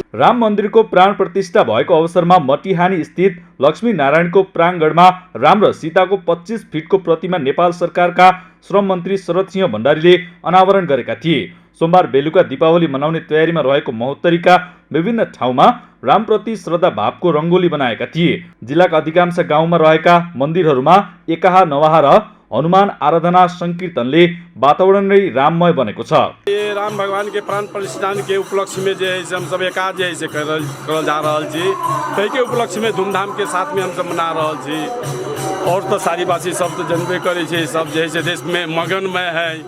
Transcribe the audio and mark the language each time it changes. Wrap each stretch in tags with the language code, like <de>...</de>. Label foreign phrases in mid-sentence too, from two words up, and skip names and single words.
<ne>राम मन्दिरको प्राण प्रतिष्ठा भएको अवसरमा मटिहानी स्थित लक्ष्मी नारायणको प्राङ्गणमा राम र सीताको 25 फिटको प्रतिमा नेपाल सरकारका श्रम मन्त्री शरद सिंह भण्डारीले अनावरण गरेका थिए। सोमबार बेलुका दीपावली मनाउने तयारीमा रहेको महोत्तरीका विभिन्न ठाउँमा रामप्रति श्रद्धा भावको रङ्गोली बनाएका थिए। जिल्लाका अधिकांश गाउँमा रहेका मन्दिरहरूमा एकाहा नवाहा र हनुमान आराधना संकीर्तनले वातावरण नै राममय बनेको छ।</ne> <hi>ये राम भगवान के प्राण प्रतिष्ठा के उपलक्ष्य में जो है हम सब एकाद जो है करल जा रहा जी, तई के उपलक्ष्य में धूमधाम के साथ में हम सब मना रहा जी। और तो सारी बासी सब तो जनबे करे, सब जो है देश में मगन में है।</hi>